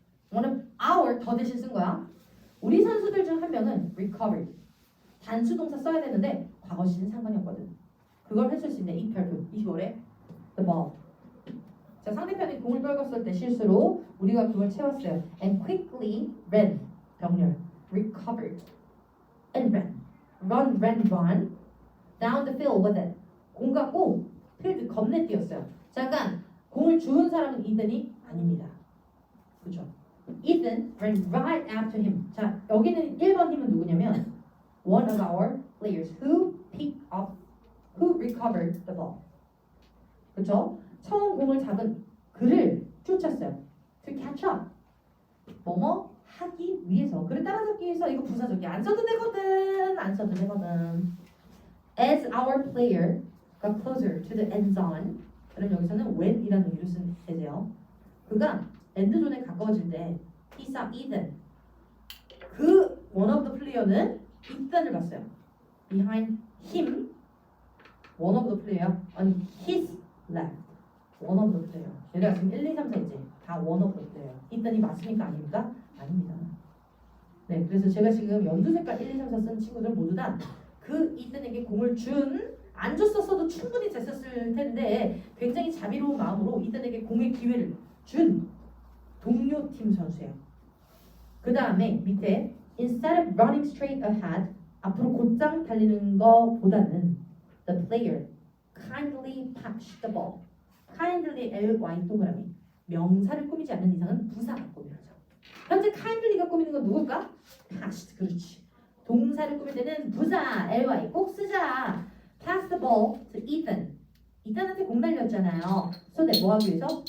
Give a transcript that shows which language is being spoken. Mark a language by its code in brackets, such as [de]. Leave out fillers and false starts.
[ko] 원은 our 더 대신 쓴 거야. 우리 선수들 중 한 명은 recovered. 단수 동사 써야 되는데 과거 시는 상관이 없거든. 그걸 했을 수 있는 이 별표 25래 the ball. 자, 상대편이 공을 떨궜을 때 실수로 우리가 그걸 채웠어요. [en] And quickly ran. [ko] 병렬. [en] recovered. And ran. run down the field with it. [ko] 공 갖고 필드 겁내 뛰었어요. 잠깐 공을 주운 사람은 이든이 아닙니다. 그렇죠? [en] Ethan ran right after him. [ko] 자, 여기는 1번 팀은 누구냐면 [en] one of our players who picked up, who recovered the ball. [ko] 그렇죠? 처음 공을 잡은 그를 쫓았어요. [en] To catch up. [ko] 뭐뭐 하기 위해서. 그를 따라잡기 위해서. 이거 부사적이 안 써도 되거든. 안 써도 되거든. [en] As our player got closer to the end zone. [ko] 그럼 여기서는 when이라는 의미로 쓴 예제요. 그가 엔드존에 가까워질 때 [en] he saw Ethan. 그 one of the player는 Ethan을 봤어요. Behind him, one of the player on his left. one of the player. [ko] 얘가 지금 1, 2, 3, 4지. 다 [en] one of the player. [ko] Ethan이 맞습니까? 아닙니까? 아닙니다. 네, 그래서 제가 지금 연두 색깔 1, 2, 3, 4 쓴 친구들 모두 다 그 이든에게 공을 안 줬었어도 충분히 됐었을 텐데 굉장히 자비로운 마음으로 이든에게 공의 기회를 준 동료 팀 선수예요. 그 다음에 밑에 [en] instead of running straight ahead [ko] 앞으로 곧장 달리는 것보다는 [en] the player kindly patched the ball. [ko] kindly ly 동그라미 명사를 꾸미지 않는 이상은 부사가 꾸미죠. 현재 kindly가 꾸미는 건 누굴까? patched. 그렇지. 동사를 꾸밀 때는 부사 ly 꼭 쓰자. [en] pass the ball to Ethan. [ko] 이탄한테 공 날렸잖아요. So that 뭐 하기 위해서?